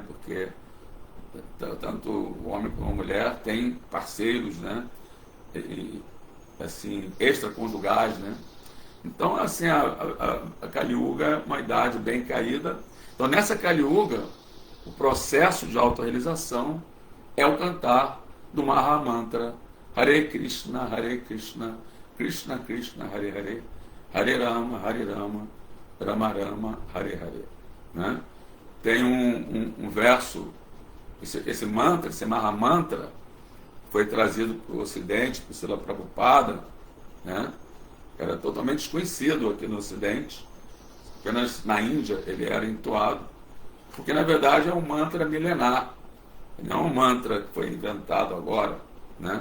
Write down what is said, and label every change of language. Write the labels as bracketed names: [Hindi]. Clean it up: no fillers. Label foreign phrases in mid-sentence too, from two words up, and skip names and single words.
[Portuguese] Porque tanto o homem como a mulher têm parceiros, né? Assim, extraconjugais, né? Então, assim, a Kali Yuga é uma idade bem caída. Então, nessa Kali Yuga, o processo de autorrealização é o cantar do Mahamantra Hare Krishna, Krishna Krishna, Hare Hare, Hare Rama, Rama Rama, Hare Hare, né? Tem um verso, esse mantra, esse Mahamantra, foi trazido para o Ocidente, por Srila Prabhupada, né? Era totalmente desconhecido aqui no Ocidente, apenas na Índia ele era entoado, porque na verdade é um mantra milenar, não é um mantra que foi inventado agora, né?